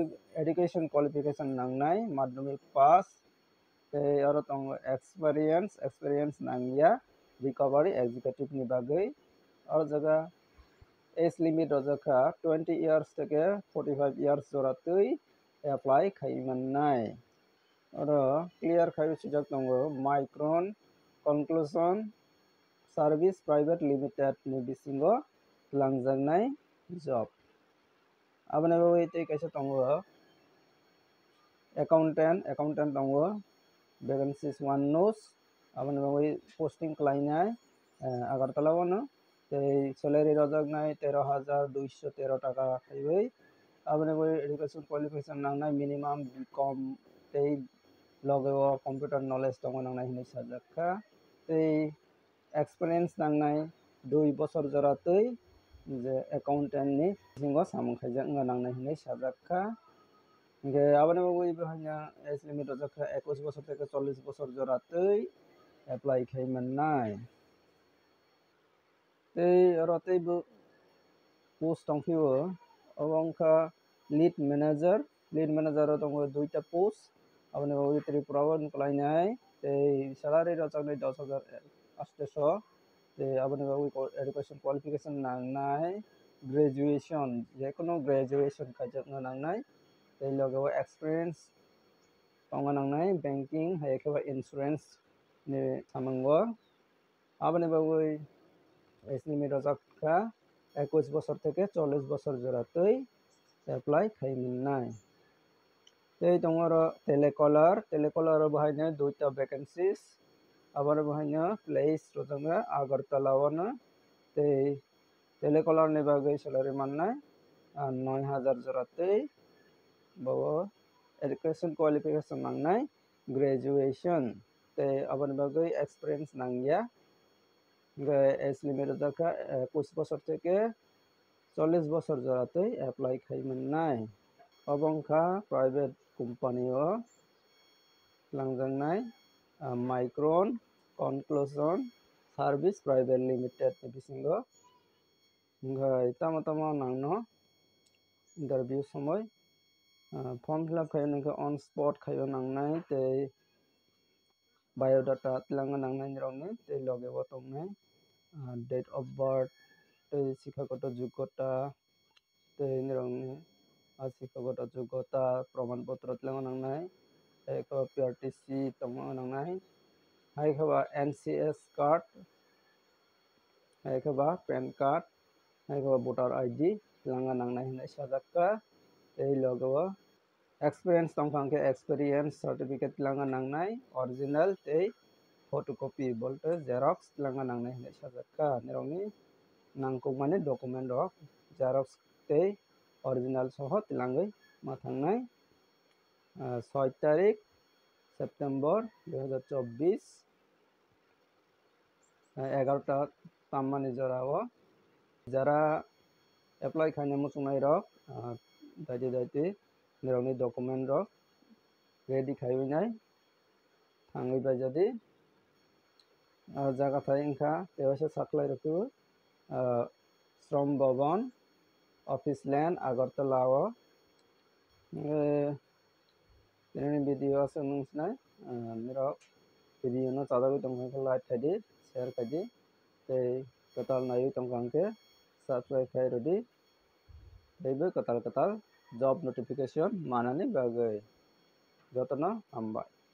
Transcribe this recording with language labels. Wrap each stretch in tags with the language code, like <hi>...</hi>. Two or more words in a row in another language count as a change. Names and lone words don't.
<en>education qualification</en> <trp>nangnai madhyamik pass oro tongo experience nangya</trp> <en>recovery executive</en> <trp>ni bagui oro jaga</trp> <en>age limit</en> <trp>rojaka</trp> <en>20 years</en> <trp>থেকে</trp> <en>45 years</en> <trp>joratui apply khaimannai oro clear khaibu sijak tongo Micron conclusion service private limited ni bisingo langjaknai job aboni bagui tei kaisa tongo accountant tongo vacancies 1 nos aboni bagui posting klainai agartala ono tei salary rojaknai 13,213 টাকা khaibai aboni bagui</trp> <en>education qualification</en> <trp>nangnai minimum BCom tei logeo</trp> <en>computer knowledge</en> <trp>tongo nangnai hinui sajakka tei experience nangnai 2 বছর joratui je accountant ni bisingo samung khaijak wngka nangnai hinui sajakka hingke aboni bagui bohaina</trp> <en>age limit</en> <trp>rojakka</trp> <bn>21 বছর থেকে 40 বছর</bn> <trp>joratui apply khaimannai tei oro tei post tongphio abo wngkha</trp> <en>lead manager</en> <trp>o tongo 2টা post aboni bagui tripura o klainai tei salary rojaknai 10,800 tei aboni bagui</trp> <en>education qualification</en> <trp>nangnai graduation jekono graduation khaijak wngka nangnai tei logeo experience tongo nangnai banking hai kheba insurance ni samungo aboni bagui</trp> <en>age limit</en> <trp>rojakka 21</trp> <bn>বছর থেকে 40 বছর</bn> <trp>joratui apply khaimannai tei tongo oro telecaller o bahaina 2টা vacancies aboni bahaina place rojakna agartala ono tei telecaller ni bagui salary mannai 9,000 joratui bao</trp> <en>education qualification</en> <trp>nangnai graduation tei aboni bagui experience nangya</trp> <en>age limit</en> <trp>rojakka</trp> <bn>21 বছর থেকে 40 বছর</bn> <trp>joratui apply khaimannai abo wngkha</trp> <en>private company</en> <trp>o langjaknai Micron conclusion service private limited ni bisingo hingkai tamo nangno interview somoi</trp> <en>form fill up</en> <trp>khaio ningkha</trp> <en>on spot</en> <trp>khaio nangnai tei biodata tlangna nangnai nirokni tei logeo tongnai</trp> <en>date of birth</en> <trp>tei</trp> <bn>শিক্ষাগত যোগ্যতা</bn> <trp>tei nirokni</trp> <bn>শিক্ষাগত যোগ্যতা প্রমাণপত্র</bn> <trp>tlangna nangnai haikhe PRTC tongmo nangnai haikhe</trp> <en>NCS card</en> <trp>haikhe</trp> <en>PAN card</en> <trp>haikhe</trp> <en>voter ID</en> <trp>tlangna nangnai hinui sajakka tei logeo experience tongkha hingke</trp> <en>experience certificate</en> <trp>tlangna nangnai original tei photocopy bolte xerox tlangna nangnai hinui sajakka nirokni nangkukmani document rok xerox tei original soho tlangoi ma thangnai</trp> <bn>6 তারিখ সেপ্টেম্বর 2024 11টা</bn> <trp>tammani jora o jara apply khaina muchungnai rok daiti nirokni document rok ready khaiwinai thangoi bai jadi jaga thai wngkha tewaisa saklai rokyo shrom bhavan office lane agartala o ini video asal nungsnai mira video no cadawi tongkang ke like tadi share tadi tei ketal nayu tongkang ke subscribe kai rodi teibo ketal</trp> <en>job notification</en> <trp>manani bagai jotona hambai.</trp>